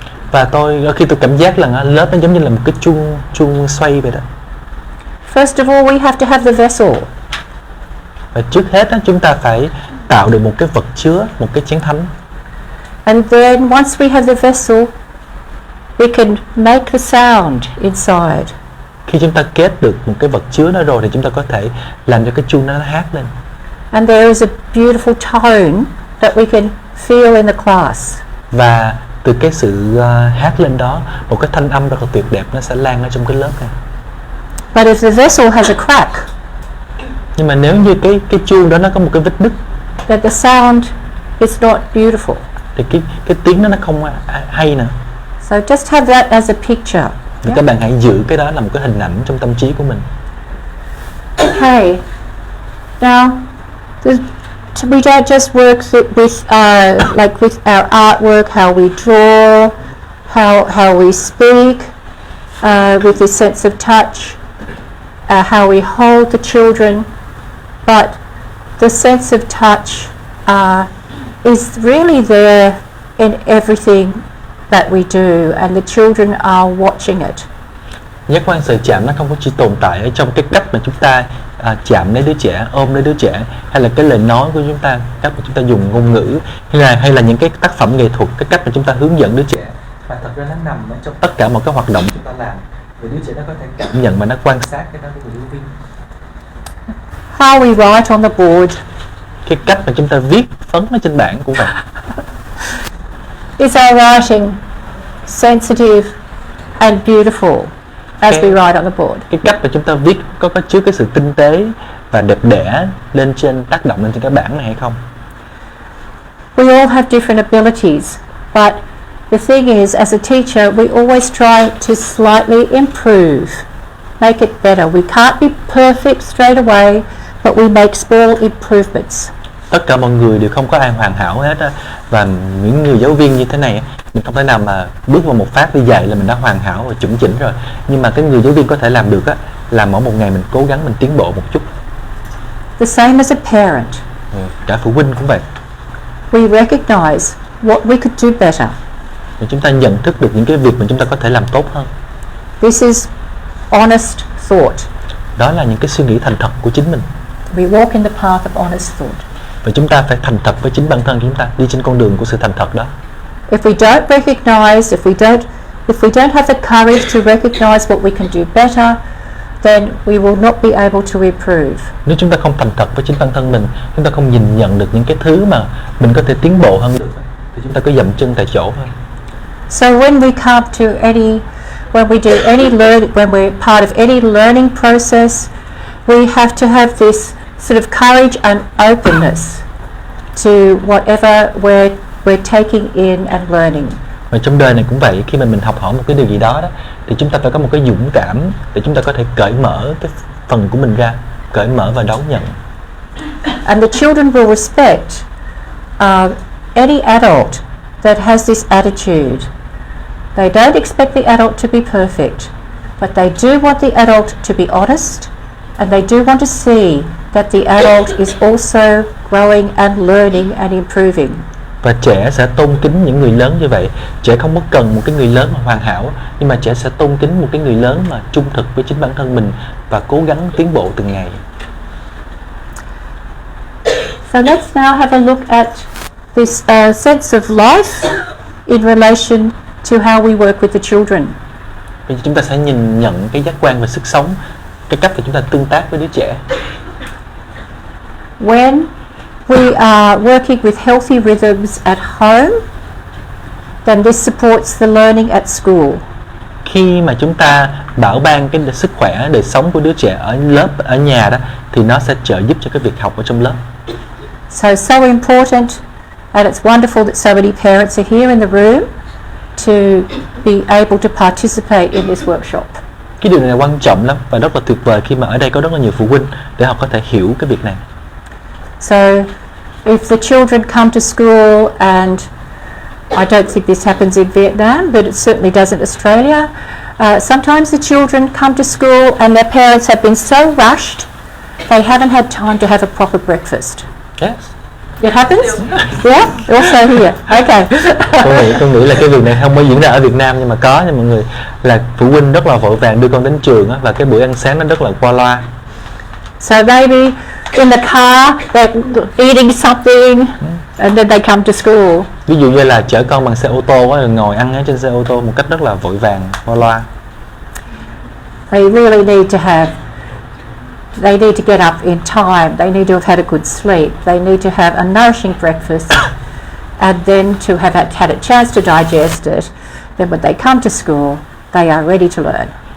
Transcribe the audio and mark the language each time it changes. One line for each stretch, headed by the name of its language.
Vietnamese: Và khi tôi cảm giác là lớp nó giống như là một cái chuông xoay vậy đó.
English: First of all, we have to have the vessel.
Vietnamese: Và trước hết đó, chúng ta phải tạo được một cái vật chứa, một cái chén thánh.
English: And then once we have the vessel, we can make the sound inside.
Vietnamese: Khi chúng ta kết được một cái vật chứa đó rồi thì chúng ta có thể làm cho cái chuông nó hát lên.
English: And there is a beautiful tone that we can feel in the class.
Vietnamese: Và từ cái sự hát lên đó, một cái thanh âm rất là tuyệt đẹp nó sẽ lan ở trong cái lớp này.
English: But if the vessel has a crack,
Vietnamese: nhưng mà nếu như cái chuông đó nó có một cái vết nứt,
English: that the sound is not beautiful,
Vietnamese: thì cái tiếng nó không hay nữa.
English: So just have that as a picture.
Vietnamese: Thì các bạn hãy giữ cái đó là một cái hình ảnh trong tâm trí của mình.
English: Okay. Now, we don't just work with like with our artwork, how we draw, how we speak, with the sense of touch, how we hold the children, but the sense of touch is really there in everything that we do, and the children are watching it.
Vietnamese: Giác quan sự chạm nó không có chỉ tồn tại ở trong cái cách mà chúng ta chạm lấy đứa trẻ, ôm lấy đứa trẻ, hay là cái lời nói của chúng ta, cách mà chúng ta dùng ngôn ngữ, hay là những cái tác phẩm nghệ thuật, cái cách mà chúng ta hướng dẫn đứa trẻ, mà thật ra nó nằm ở trong tất cả mọi cái hoạt động chúng ta làm, để đứa trẻ nó có thể cảm nhận và nó quan sát cái đó của người giáo viên.
English: How we write on the board,
Vietnamese: cái cách mà chúng ta viết phấn ở trên bảng cũng vậy.
English: Is our writing sensitive and beautiful as we write on the board?
Vietnamese: Cái cách mà chúng ta viết có chứa cái sự tinh tế và đẹp đẽ lên trên, tác động lên trên cái bảng này hay không?
English: We all have different abilities, but the thing is, as a teacher, we always try to slightly improve, make it better. We can't be perfect straight away, but we make small improvements.
Vietnamese: Tất cả mọi người đều không có ai hoàn hảo hết á, và những người giáo viên như thế này mình không thể nào mà bước vào một phát đi dạy là mình đã hoàn hảo và chuẩn chỉnh rồi, nhưng mà cái người giáo viên có thể làm được á, là mỗi một ngày mình cố gắng mình tiến bộ một chút.
English: The same as a parent.
Vietnamese: Cả phụ huynh cũng vậy.
English: We recognize what we could do better.
Vietnamese: Và chúng ta nhận thức được những cái việc mà chúng ta có thể làm tốt hơn.
English: This is honest thought.
Vietnamese: Đó là những cái suy nghĩ thành thật của chính mình.
English: We walk in the path of honest thought.
Vietnamese: Và chúng ta phải thành thật với chính bản thân chúng ta, đi trên con đường của sự thành thật đó.
English: If we don't recognize, if we don't have the courage to recognize what we can do better, then we will not be able to improve.
Vietnamese: Nếu chúng ta không thành thật với chính bản thân mình, chúng ta không nhìn nhận được những cái thứ mà mình có thể tiến bộ hơn được, thì chúng ta cứ dậm chân tại chỗ thôi.
English: So when we come to when we do any when we're part of any learning process, we have to have this sort of courage and openness to whatever we're taking in and learning.
Vietnamese: Và trong đời này cũng vậy, khi mà mình học hỏi một cái điều gì đó thì chúng ta phải có một cái dũng cảm để chúng ta có thể cởi mở cái phần của mình ra, cởi mở và đón nhận.
English: And the children will respect any adult that has this attitude. They don't expect the adult to be perfect, but they do want the adult to be honest, and they do want to see that the adult is also growing and learning and improving.
Vietnamese: Và trẻ sẽ tôn kính những người lớn như vậy. Trẻ không có cần một cái người lớn mà hoàn hảo, nhưng mà trẻ sẽ tôn kính một cái người lớn mà trung thực với chính bản thân mình và cố gắng tiến bộ từng ngày.
English: So let's now have a look at this sense of life in relation to how we work with the children.
Vietnamese: Bây giờ chúng ta sẽ nhìn nhận cái giác quan về sức sống, cái cách mà chúng ta tương tác với đứa trẻ.
English: when we are working with healthy rhythms at home, then this supports the learning at school.
Vietnamese: Khi mà chúng ta bảo ban cái sức khỏe đời sống của đứa trẻ ở lớp, ở nhà đó, thì nó sẽ trợ giúp cho cái việc học ở trong lớp.
English: So important, and it's wonderful that so many parents are here in the room to be able to participate in this workshop.
Vietnamese: Cái điều này quan trọng lắm và rất là tuyệt vời khi mà ở đây có rất là nhiều phụ huynh để họ có thể hiểu cái việc này.
English: So if the children come to school, and I don't think this happens in Vietnam, but it certainly does in Australia, sometimes the children come to school and their parents have been so rushed they haven't had time to have a proper breakfast. Yes. It happens? Yeah, also here. Okay.
Vietnamese: Tôi nghĩ là cái việc này không có diễn ra ở Việt Nam, nhưng mà có nha mọi người, là phụ huynh rất là vội vàng đưa con đến trường á, và cái bữa ăn sáng nó rất là qua loa.
English: So maybe in the car they're eating something and then they come to school.
Vietnamese: Ví dụ như là chở con bằng xe ô tô á, rồi ngồi ăn ở trên xe ô tô một cách rất là vội vàng, qua loa.
English: They really need to get up in time. They need to have had a good sleep. They need to have a nourishing breakfast, and then to have had a chance to digest it. Then when they come to school, they are ready to learn.